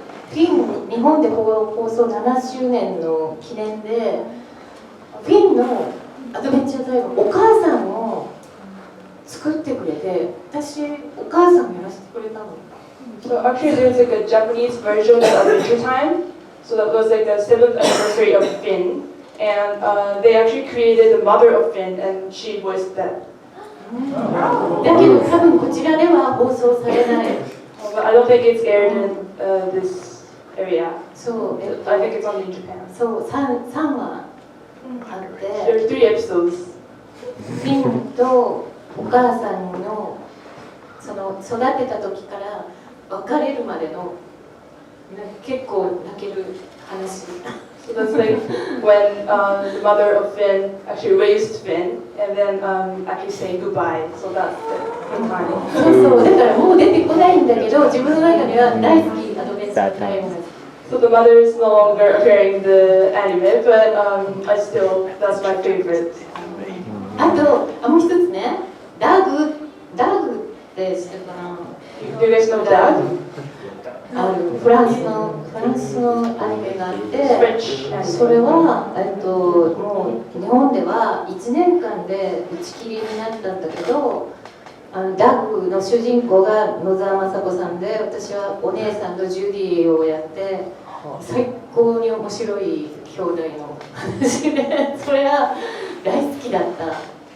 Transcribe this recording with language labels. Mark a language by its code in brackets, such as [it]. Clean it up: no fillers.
[ja] フィン日本で放送7周年の記念でフィンのアドベンチャータイムお母さんを作ってくれて私お母さんやらせてくれたの。 [en] So actually there's like a Japanese version of Adventure Time. So that was like the 7th anniversary of Finn. And they actually created the mother of Finn and she voiced that. [ja] だけど多分こちらでは放送されない。 [en] But I don't think it's aired in this area. [ja] そう、 [en] I think it's only in Japan. [ja] そう、3話あって、 [en] There are 3 episodes. [ja] フィンとお母さんのその育てた時から別れるまでの結構泣ける話。 [en] So that's like when the mother of Finn actually raised Finn and then actually saying goodbye. So that's the time. [ja] そうそう、だからもう出てこないんだけど、自分の中では大好きアドベンチャータイム。 [en] So the mother is no longer appearing in the anime, but I still, that's my favorite. [ja] あと、もう一つね、ダグって知ってるかな？ [en] Do you guys know that? [ja] フランスのアニメがあって、 [en] French [ja] それはもう日本では1年間で打ち切りになったんだけど、ダグの主人公が野沢雅子さんで、私はお姉さんとジュディをやって最高に面白い兄弟の話で、それが大好きだった。